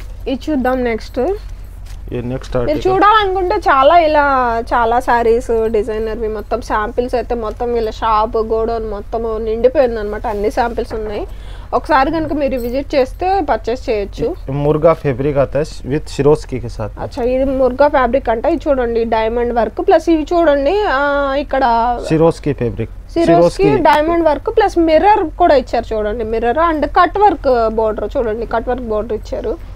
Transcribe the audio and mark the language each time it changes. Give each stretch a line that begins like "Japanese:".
Telugu: ఇది చూద్దాం నెక్స్ట్. మీరు చూడాలనుకుంటే చాలా శారీస్ డిజైనర్వి మొత్తం శాంపిల్స్ అయితే మొత్తం వీళ్ళ షాప్ గోడౌన్ మొత్తం నిండిపోయింది అనమాట. అన్ని శాంపిల్స్ ఉన్నాయి. ఒకసారి కనుక మీరు విజిట్ చేస్తే పర్చేస్ చేయొచ్చు.
Hindi: ముర్గా ఫ్యాబ్రిక్ आता है विद सिरोस्की के साथ.
Telugu: అచ్చా, ఇది ముర్గా ఫ్యాబ్రిక్ అంటే. ఇది చూడండి, డైమండ్ వర్క్ ప్లస్ ఇవి చూడండి ఇక్కడ Swarovski fabric. Swarovski diamond work plus mirror కూడా ఇచ్చారు. చూడండి, mirror and cut work border. చూడండి, కట్ వర్క్ బోర్డర్ ఇచ్చారు.